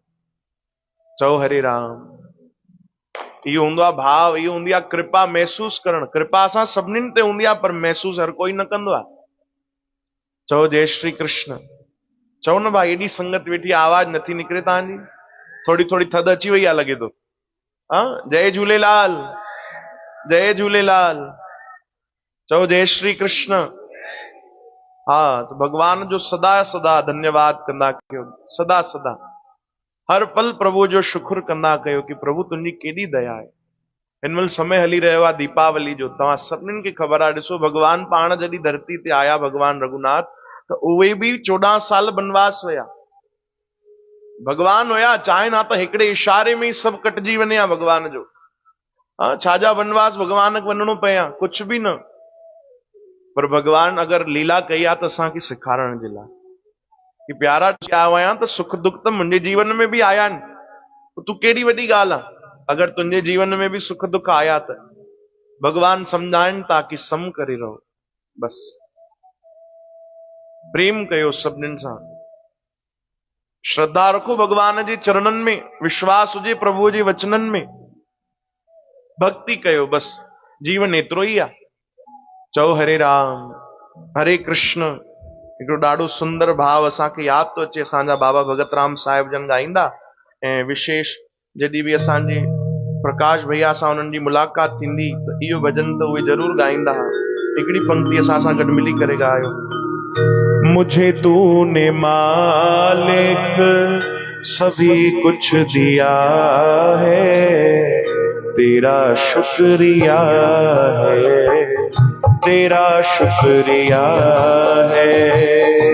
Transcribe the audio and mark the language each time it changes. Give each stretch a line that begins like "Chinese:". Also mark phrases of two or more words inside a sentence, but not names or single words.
Sindhi: चओ हरे राम। इहो हूंदो आहे भाव, इहो हूंदी आहे कृपा महसूस करणु। कृपा असां सभिनीनि ते हूंदी आहे, पर महसूस हर कोई न कंदो आहे। चओ जय श्री कृष्ण। चओ न भाई, एॾी संगत वेठी, आवाज नथी निकिरे तव्हांजी, थोड़ी थोड़ी थधि अची वई आहे लॻे थो। हाँ, जय झूलेलाल, जय झूलेलाल। चओ जय श्री कृष्ण। हाँ, तो भगवान जो सदा सदा धन्यवाद कंदा कयो, सदा सदा हर पल प्रभु जो शुक्र कंदा कयो कि प्रभु तुंहिंजी केॾी दया आहे। हिन महिल समय हली रहियो आहे दीपावली जो, तव्हां सभिनीनि खे ख़बर आहे। ॾिसो भगवान पाण जॾहिं धरती ते आया, भगवान रघुनाथ, त उहे बि 14 साल बनवास हुया। भगवान हुया, चाहे ना त हिकिड़े इशारे में ई सभु कटिजी वञे हा भगवान जो। हाँ, छाजा बनवास भगवान खे वञिणो पए हा, कुछ बि न। पर भगवान अगरि लीला कई आहे त असांखे सेखारण जे लाइ कि प्यारा आया आहियां त सुख दुख त मुंहिंजे जीवन में बि आया आहिनि, तूं केॾी वॾी ॻाल्हि आहे। अगरि तुंहिंजे जीवन में बि सुख दुख आया त भगवान सम्झाइनि था कि सम करे रहो, बस प्रेम कयो सभिनीनि सां, श्रद्धा रखो भगवान जे चरणनि में, विश्वास हुजे प्रभु जे वचननि में, भक्ति कयो, बस जीवन एतिरो ई आहे। चओ हरे राम, हरे कृष्ण। हिकिड़ो ॾाढो सुंदर भाव असांखे यादि थो अचे, असांजा बाबा भगत राम साहिब जन ॻाईंदा, ऐं विशेष जॾहिं बि असांजे प्रकाश भैया सां उन्हनि जी मुलाक़ात थींदी त इहो भॼन त उहे ज़रूर ॻाईंदा। हिकिड़ी पंक्ति असां सां गॾु मिली करे ॻायो।
Hindi: मुझे तूने मालिक सभी कुछ दिया है, तेरा शुक्रिया है, तेरा शुक्रिया है।